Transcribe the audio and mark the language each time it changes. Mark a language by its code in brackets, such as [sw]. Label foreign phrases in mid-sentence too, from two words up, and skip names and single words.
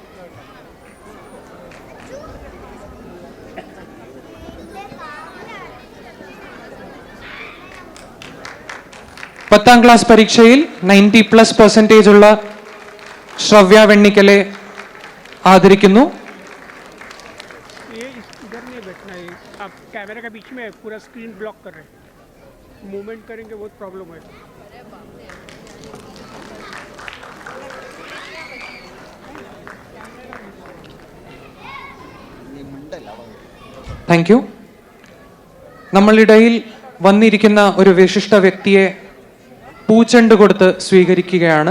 [ml] പത്താം ക്ലാസ് പരീക്ഷയിൽ 90+ ഉള്ള ശ്രവ്യ വെണ്ണിക്കലെ ആദരിക്കുന്നു. [hi] इधर नहीं बैठना है, आप कैमरा के बीच में पूरा [en] screen block [hi] कर रहे हैं, मूवमेंट करेंगे बहुत प्रॉब्लम है. [en] thank you. [ml] നമ്മളിടയിൽ വന്നിരിക്കുന്ന ഒരു വിശിഷ്ട വ്യക്തിയെ പൂച്ചെണ്ട് കൊടുത്ത് സ്വീകരിക്കുകയാണ്.